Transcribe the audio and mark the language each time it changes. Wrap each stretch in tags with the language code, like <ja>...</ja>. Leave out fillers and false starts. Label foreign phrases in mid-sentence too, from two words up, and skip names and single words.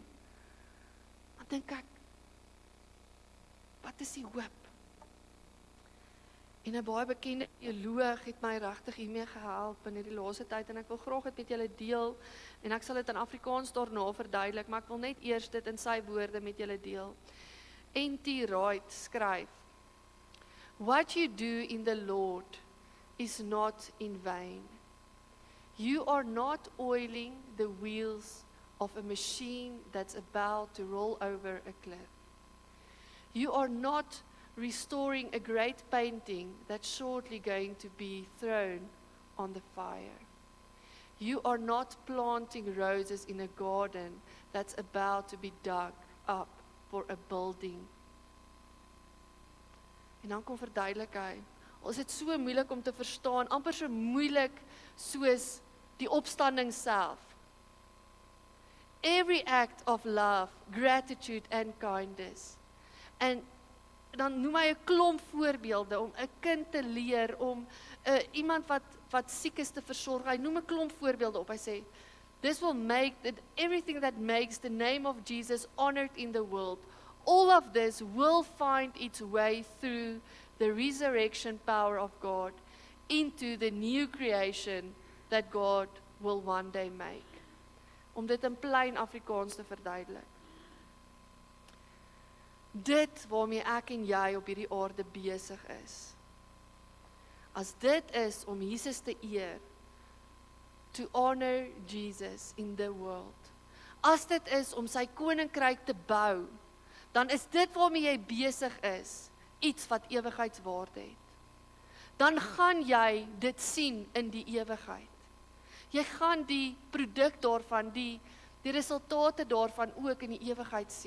<af>Dan dink ek, wat is die hoop? En 'n baie bekende teoloog het my regtig hiermee gehelp in hierdie laaste tyd, en ek wil graag dit met julle deel, en ek sal dit in Afrikaans daarna verduidelik, maar ek wil net eers dit in sy woorde met julle deel. N.T. Wright skryf,</af> <en>"What you do in the Lord is not in vain. You are not oiling the wheels of a machine that's about to roll over a cliff. You are not restoring a great painting that's shortly going to be thrown on the fire. You are not planting roses in a garden that's about to be dug up for a building."</en> <af>En dan kom verduidelik hy, al is dit so moeilik om te verstaan, amper so moeilik soos die opstanding self.</af> <en>Every act of love, gratitude and kindness.</en> <af>En dan noem hy 'n klomp voorbeelde om 'n kind te leer, om iemand wat siek is te versorg. Hy noem 'n klomp voorbeelde op. Hy sê,</af> <en>"This will make everything that makes the name of Jesus honored in the world. All of this will find its way through the resurrection power of God into the new creation that God will one day make."</en> <af>Om dit in plain Afrikaans te verduidelik. Dit waarmee ek en jy op hierdie aarde besig is. As dit is om Jesus te eer,</af> <en>to honor Jesus in the world.</en> <af>As dit is om sy koninkryk te bou, dan is dit waarmee jy besig is, iets wat ewigheidswaarde het. dan gaan jy dit sien in die ewigheid. Jy gaan die produk daarvan, die resultate daarvan ook in die ewigheid sien.</af>